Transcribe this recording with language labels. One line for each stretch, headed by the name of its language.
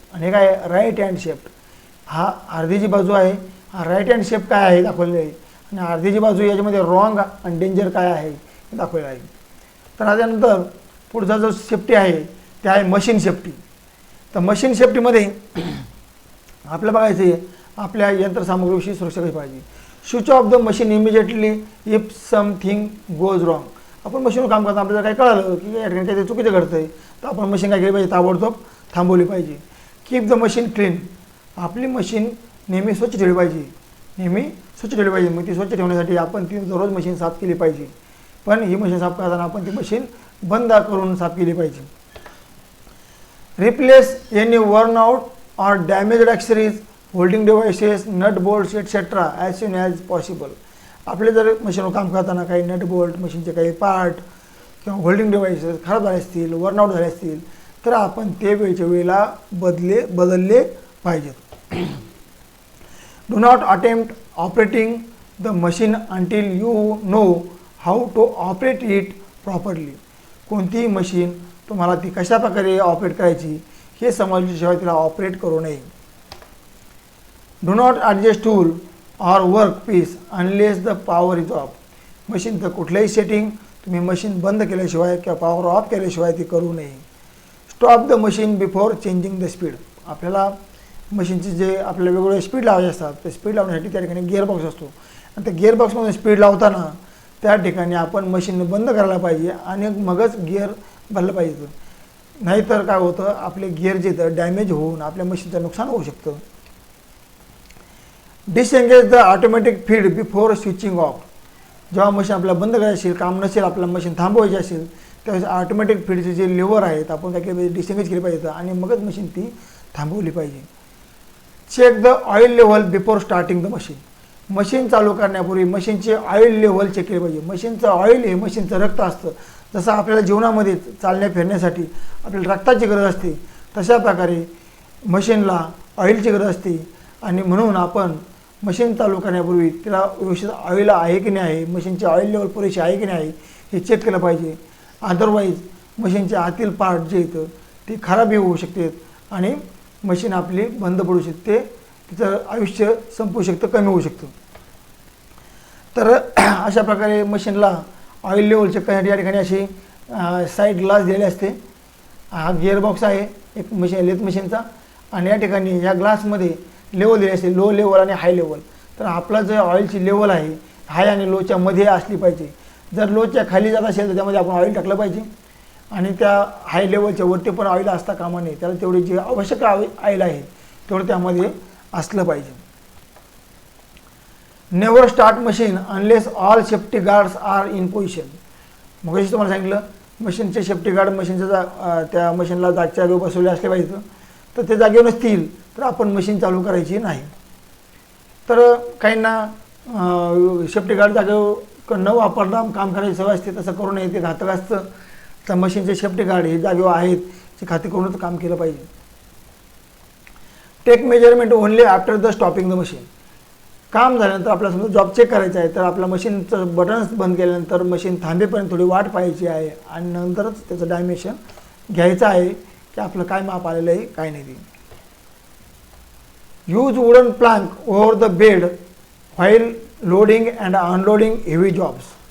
Marathi: आणि हे काय राईट हँड शेफ्ट, हा अर्धी जी बाजू आहे हा राईट हँड शेफ्ट काय आहे दाखवलेलं आहे, आणि अर्धी जी बाजू याच्यामध्ये रॉंग आणि डेंजर काय आहे हे दाखवलेलं आहे. तर त्यानंतर पुढचा जो सेफ्टी आहे ते आहे मशीन सेफ्टी. तर मशीन सेफ्टीमध्ये आपलं बघायचं आहे आपल्या यंत्रसामुग्रीविषयी सुरक्षा कशी पाहिजे.
English: Switch off the machine immediately if something goes wrong.
Marathi: आपण मशीनवर काम करता आपल्याला काय कळालं की या ठिकाणी काही चुकीचं घडतं आहे, तर आपण मशीन काय केली पाहिजे, ताबडतोब थांबवली पाहिजे.
English: Keep the machine clean.
Marathi: आपली मशीन नेहमी स्वच्छ ठेवली पाहिजे, नेहमी स्वच्छ ठेवली पाहिजे. मग ती स्वच्छ ठेवण्यासाठी आपण ती दररोज मशीन साफ केली पाहिजे. पण ही मशीन साफ करताना आपण ती मशीन बंद करून साफ केली पाहिजे.
English: Replace any worn out or damaged accessories, holding devices, nut bolts etcetera as soon as possible.
Marathi: आपले जर मशीनवर काम करताना काही नट बोल्ट, मशीनचे काही पार्ट किंवा होल्डिंग डिव्हाइसेस खराब झाले असतील, वर्नआउट झाले असतील, तर आपण ते वेळच्या वेळेला बदलले पाहिजेत.
English: Do not attempt operating the machine until you know how to operate it properly.
Marathi: कोणतीही मशीन तुम्हाला ती कशा प्रकारे ऑपरेट करायची हे समजल्याशिवाय तिला ऑपरेट करू नये.
English: Do not adjust tool or work piece unless the power is off.
Marathi: मशीनचं कुठलंही सेटिंग तुम्ही मशीन बंद केल्याशिवाय किंवा पॉवर ऑफ केल्याशिवाय ती करू नये.
English: Stop the machine before changing the speed.
Marathi: आपल्याला मशीनचे जे आपल्याला वेगवेगळे स्पीड लावायचे असतात ते स्पीड लावण्यासाठी त्या ठिकाणी गिअरबॉक्स असतो आणि त्या गिअरबॉक्समध्ये स्पीड लावताना त्या ठिकाणी आपण मशीन बंद करायला पाहिजे आणि मगच गिअर भरलं पाहिजे. नाहीतर काय होतं, आपले गिअर जे तर डॅमेज होऊन आपल्या मशीनचं नुकसान होऊ शकतं.
English: Disengage the automatic feed before switching off.
Marathi: जेव्हा मशीन आपल्याला बंद करायची असेल, काम नसेल, आपल्याला मशीन थांबवायची असेल, त्यावेळेस ऑटोमॅटिक फीडचे जे लिव्हर आहेत आपण काय केलं पाहिजे, डिसएंगेज केली पाहिजे आणि मगच मशीन ती थांबवली पाहिजे.
English: Check the oil level before starting the machine.
Marathi: Machine चालू करण्यापूर्वी मशीनचे ऑइल लेवल चेक केले पाहिजे. मशीनचं ऑइल हे मशीनचं रक्त असतं. जसं आपल्याला जीवनामध्ये चालण्या फिरण्यासाठी आपल्याला रक्ताची गरज असते, तशा प्रकारे मशीनला ऑइलची गरज असते आणि म्हणून आपण मशीन चालू करण्यापूर्वी तिला व्यवस्थित ऑइल आहे की नाही आहे, मशीनचे ऑइल लेवल पुरेशी आहे की नाही आहे हे चेक केलं पाहिजे. अदरवाईज मशीनच्या आतील पार्ट जे येतं ते खराबी होऊ शकते आणि मशीन आपली बंद पडू शकते, तिचं आयुष्य संपू शकतं, कमी होऊ शकतं. तर अशा प्रकारे मशीनला ऑइल लेवल चेक करण्यासाठी या ठिकाणी अशी साईड ग्लास दिलेले असते. हा गिअरबॉक्स आहे एक मशीन लेथ मशीनचा आणि या ठिकाणी या ग्लासमध्ये लेवल दिले असते, लो लेवल आणि हाय लेवल. तर आपला जे ऑइलची लेवल आहे हाय आणि लोच्या मध्ये असली पाहिजे. जर लोच्या खाली जात असेल तर त्यामध्ये आपण ऑइल टाकलं पाहिजे आणि त्या हाय लेवलच्या वरती पण ऑइल असता कामा नये. त्याला तेवढी जे आवश्यक ऑइल आहे तेवढं त्यामध्ये असलं पाहिजे.
English: Never start machine unless all safety guards are in position.
Marathi: मग तुम्हाला सांगितलं मशीनचे सेफ्टी गार्ड मशीनच्या त्या मशीनला जागच्या जागेवर बसवले असले पाहिजे. तर ते जागेवर नसतील तर आपण मशीन चालू करायची नाही. तर काहींना सेफ्टी गार्ड जागेवर न वापरता काम करायची सवय असते, तसं करू नये, ते घातक असतं. तर मशीनचे सेफ्टी गार्ड हे जागेवर आहेत ते खात्री करूनच काम केलं पाहिजे.
English: Take measurement only after the stopping the machine.
Marathi: काम झाल्यानंतर आपल्याला समजा जॉब चेक करायचा आहे तर आपल्या मशीनचं बटन्स बंद केल्यानंतर मशीन थांबेपर्यंत थोडी वाट पाहायची आहे आणि नंतरच त्याचं डायमेन्शन घ्यायचं आहे की आपलं काय माप आलेलं आहे काय नाही.
English: Use wooden plank over the bed while loading and unloading heavy jobs.